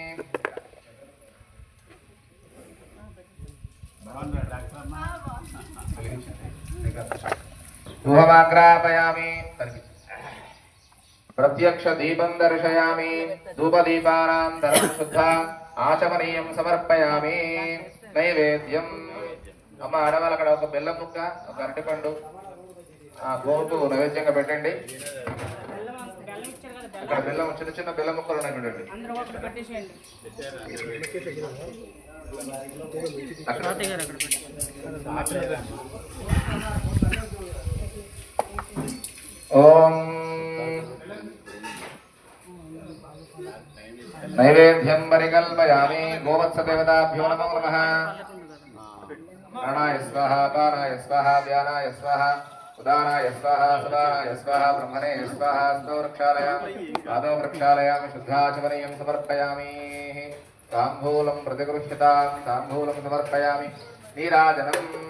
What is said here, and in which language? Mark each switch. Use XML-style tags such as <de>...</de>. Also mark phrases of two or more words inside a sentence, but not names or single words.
<sa>धूपमाग्रापयामि प्रत्यक्ष दीपं दर्शयामि धूपदीपानां धर्म शुद्धा आचमनीयं समर्पयामि नैवेद्यं</sa> <te>అమ్మ ఆడవాళ్ళు అక్కడ ఒక బెల్లం ముక్క ఒక అరటిపండు ఆ గోవుకు నైవేద్యంగా పెట్టండి అక్కడ బెల్లం చిన్న చిన్న బెల్లం ముక్కలు ఉన్నాయి చూడండి ఓం</te> <sa>नैवेद्यं परिकल्पयामि गोवत्स देवताभ्यो नमो नमः प्राणाय स्वाहा पानाय स्वाहा व्यानाय स्वाहा उदानाय स्वाहा सदानाय स्वाहा ब्रह्मणे स्वाहा स्तो वृक्षालयामि पादो वृक्षालयामि शुद्धाचमनीयं समर्पयामि ताम्बूलं प्रतिगृह्यतां ताम्बूलं समर्पयामि नीराजनम्</sa>